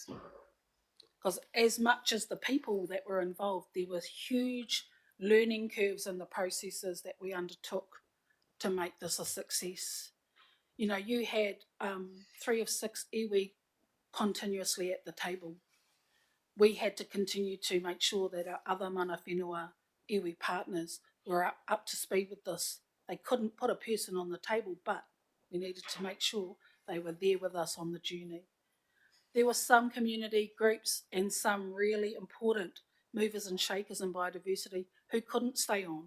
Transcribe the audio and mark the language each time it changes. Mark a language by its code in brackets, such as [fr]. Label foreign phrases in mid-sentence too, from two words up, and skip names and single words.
[en] Because as much as the people that were involved, there was huge learning curves in the processes that we undertook to make this a success. You know, you had 3 of 6 iwi continuously at the table. We had to continue to make sure that our other [mi] mana whenua [en] iwi partners were up to speed with this. They couldn't put a person on the table, but we needed to make sure they were there with us on the journey. There were some community groups and some really important movers and shakers in biodiversity who couldn't stay on.